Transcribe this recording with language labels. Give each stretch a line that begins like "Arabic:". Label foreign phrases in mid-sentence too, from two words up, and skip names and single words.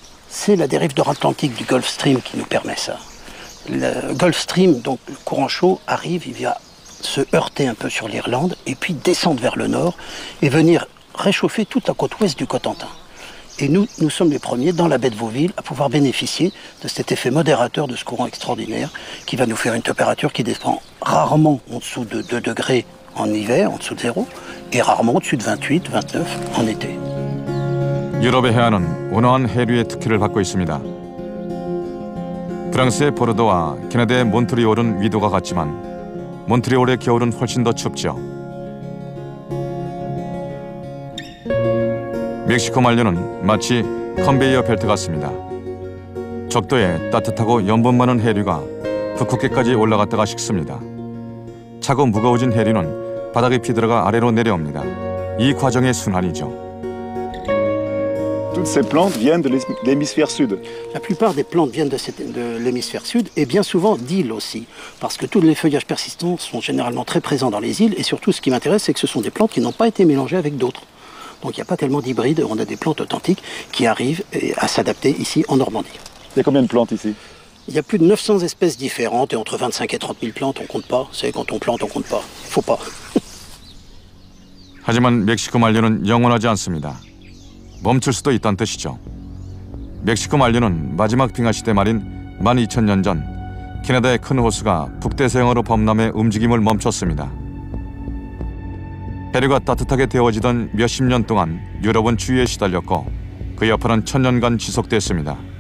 French: Alors, C'est la dérive nord-atlantique du Gulf Stream qui nous permet ça. Le Gulf Stream, donc le courant chaud, arrive, il vient se heurter un peu sur l'Irlande et puis descendre vers le nord et venir réchauffer toute la côte ouest du Cotentin. Et nous sommes les premiers dans la baie de Vauville à pouvoir bénéficier de cet effet modérateur de ce courant extraordinaire qui va nous faire une température qui descend rarement en dessous de 2 degrés en hiver, en dessous de 0, et rarement au-dessus de 28, 29 en été.
Korean: 유럽의 해안은 온화한 해류의 특혜를 받고 있습니다. 프랑스의 보르도와 캐나다의 몬트리올은 위도가 같지만 몬트리올의 겨울은 훨씬 더 춥죠. 멕시코 만류는 마치 컨베이어 벨트 같습니다. 적도에 따뜻하고 염분 많은 해류가 북극계까지 올라갔다가 식습니다. 차고 무거워진 해류는 바다 깊이 들어가 아래로 내려옵니다. 이 과정의 순환이죠.
French: Toutes ces plantes viennent de l'hémisphère sud. La plupart des plantes viennent de l'hémisphère sud et bien souvent d'îles aussi, parce que tous les feuillages persistants sont généralement très présents dans les îles et surtout ce qui m'intéresse c'est que ce sont des plantes qui n'ont pas été mélangées avec d'autres. Donc il n'y a pas tellement d'hybrides, on a des plantes authentiques qui arrivent à s'adapter ici en Normandie. Il y a combien de plantes ici? Il y a plus de 900 espèces différentes et entre 25 et 30 000 plantes, on compte pas. C'est quand on plante, on compte pas. Il faut pas.
Korean: 하지만 멕시코 만류는 영원하지 않습니다. 멈출 수도 있다는 뜻이죠. 멕시코 만류는 마지막 빙하 시대 말인 12,000년 전 캐나다의 큰 호수가 북대서양으로 범람해 움직임을 멈췄습니다. 해류가 따뜻하게 데워지던 몇십 년 동안 유럽은 추위에 시달렸고 그 여파는 1000년간 지속됐습니다.